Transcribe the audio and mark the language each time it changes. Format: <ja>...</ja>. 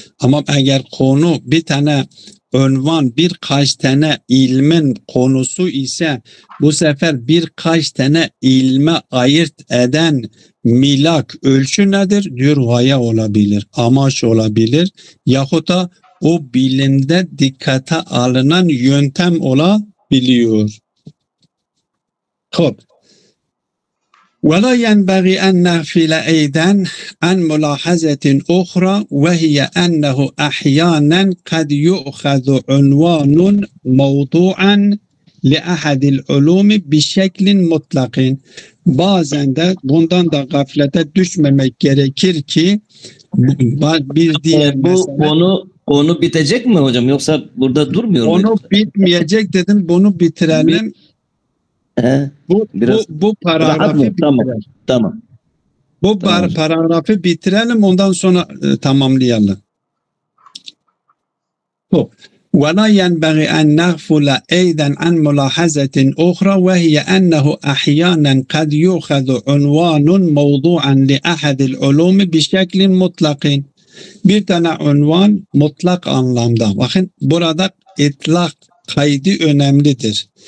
<tr>Ama eğer konu bir tane unvan birkaç tane ilmin konusu ise bu sefer birkaç tane ilme ayırt eden milak ölçü nedir? Diyor gaye olabilir, amaç olabilir yahut da o bilimde dikkate alınan yöntem olabiliyor. Hop.</tr> <ar>ولا ينبغي أن نغفل أيضا عن ملاحظة أخرى وهي أنه أحيانا قد يؤخذ عنوان موضوعا لأحد العلوم بشكل مطلق.</ar> <tr>Bazen de bundan da gaflete düşmemek gerekir ki bir diğer konu bitecek mi hocam yoksa burada durmuyor mu? Onu bitmeyecek dedim, bunu bitirelim. Bu paragrafı bitirelim. Tamam. Paragrafı bitirelim, ondan sonra tamamlayalım.</tr> <ar>ولا ينبغي أن نغفل أيضا عن ملاحظة أخرى وهي أنه أحيانا قد يؤخذ عنوان موضوعا لأحد العلوم بشكل مطلق.</ar> <tr>Bir tane unvan mutlak anlamda. Bakın burada itlak kaydı önemlidir.</tr>